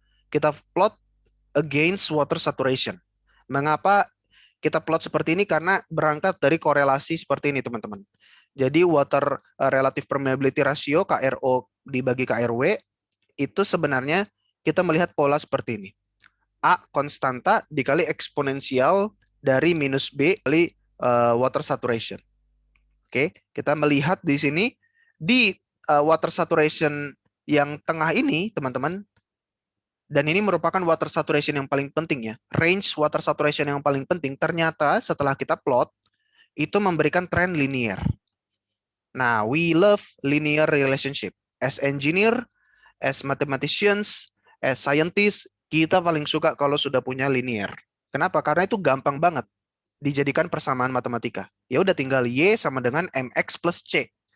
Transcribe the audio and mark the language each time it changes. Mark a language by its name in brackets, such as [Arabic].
[English] Kita plot against water saturation. [Indonesian] Mengapa kita plot seperti ini? Karena berangkat dari korelasi seperti ini, teman-teman. Jadi water relative permeability ratio, KRO dibagi KRW, itu sebenarnya kita melihat pola seperti ini. A konstanta dikali eksponensial dari minus B kali water saturation. Oke, kita melihat di sini, di water saturation yang tengah ini, teman-teman, dan ini merupakan water saturation yang paling penting ya. Range water saturation yang paling penting ternyata setelah kita plot itu memberikan tren linear. [English] Nah, we love linear relationship. As engineer, as mathematicians, as scientists, [Indonesian] kita paling suka kalau sudah punya linear. Kenapa? Karena itu gampang banget dijadikan persamaan matematika. Ya udah tinggal Y sama dengan MX plus C.